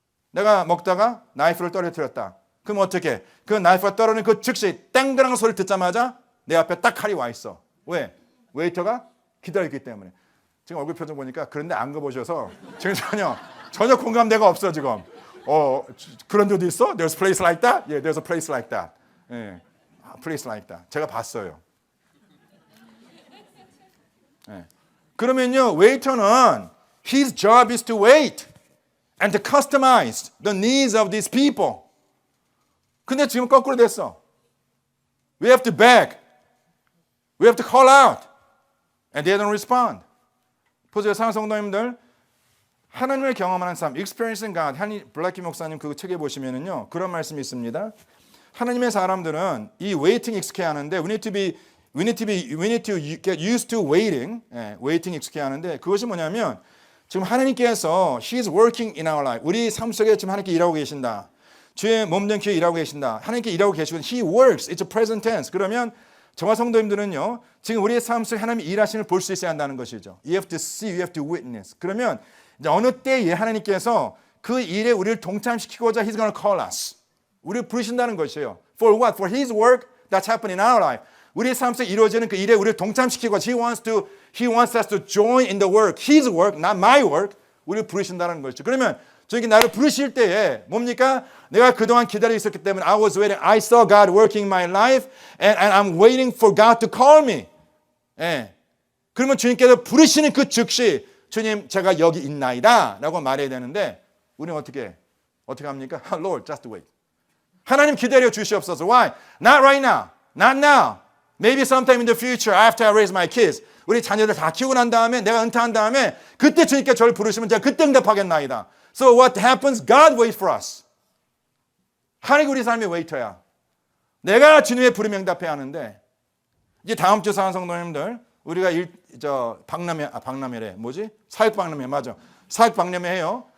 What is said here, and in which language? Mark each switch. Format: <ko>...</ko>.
<ko>내가 먹다가 나이프를 떨어뜨렸다. 그럼 어떻게? 그 나이프가 떨어지는 그 즉시 땡그랑 소리 듣자마자 내 앞에 딱 칼이 와 있어. 왜? 웨이터가 기다리기 때문에. 지금 얼굴 표정 보니까 그런데 안 가보셔서 지금 전혀 공감대가 없어 지금. 그런 데도 있어?</ko> <en>There's a place like that? Yeah, there's a place like that.</en> <ko>예,</ko> <en>place like that.</en> <ko>제가 봤어요. 예. 그러면요, 웨이터는</ko> <en>his job is to wait and to customize the needs of these people.</en> <ko>근데 지금 거꾸로 됐어.</ko> <en>We have to beg. We have to call out. And they don't respond.</en> <ko>보세요, 사랑하는 성도님들. 하나님을 경험하는 삶, Experiencing God, 블라키 목사님 그 책에 보시면은요, 그런 말씀이 있습니다. 하나님의 사람들은 이 waiting 익숙해 하는데,</ko> <en>we need to get used to waiting,</en> <ko>waiting 익숙해 하는데, 그것이 뭐냐면, 지금 하나님께서</ko> <en>He is working in our life.</en> <ko>우리 삶 속에 지금 하나님께 일하고 계신다. 주의 몸된 귀에 일하고 계신다. 하나님께 일하고 계시고,</ko> <en>He works. It's a present tense.</en> <ko>그러면 저와 성도님들은요, 지금 우리의 삶 속에 하나님이 일하심을 볼 수 있어야 한다는 것이죠.</ko> <en>You have to see, you have to witness.</en> <ko>그러면 이제 어느 때에 하나님께서 그 일에 우리를 동참시키고자</ko> <en>He's going to call us.</en> <ko>우리를 부르신다는 것이에요.</ko> <en>For what? For His work that's happening in our life.</en> <ko>우리의 삶 속에 이루어지는 그 일에 우리를 동참시키고자</ko> <en>He wants us to join in the work. His work, not my work.</en> <ko>우리를 부르신다는 것이죠. 그러면 저에게 나를 부르실 때에 뭡니까? 내가 그동안 기다리고 있었기 때문에</ko> <en>I was waiting. I saw God working in my life and I'm waiting for God to call me.</en> <ko>예. 그러면 주님께서 부르시는 그 즉시 주님 제가 여기 있나이다 라고 말해야 되는데 우리는 어떻게 합니까?</ko> <en>Lord, just wait.</en> <ko>하나님 기다려 주시옵소서.</ko> <en>Why? Not right now. Not now. Maybe sometime in the future after I raise my kids.</en> <ko>우리 자녀들 다 키우고 난 다음에 내가 은퇴한 다음에 그때 주님께 저를 부르시면 제가 그때 응답하겠나이다.</ko> <en>So what happens? God waits for us.</en> <ko>하나님 우리 삶의 웨이터야. 내가 주님의 부름에 응답해야 하는데 이제 다음 주 사는 성도님들 우리가 박람회래 뭐지? 사역 박람회 맞아. 사역 박람회 해요.</ko>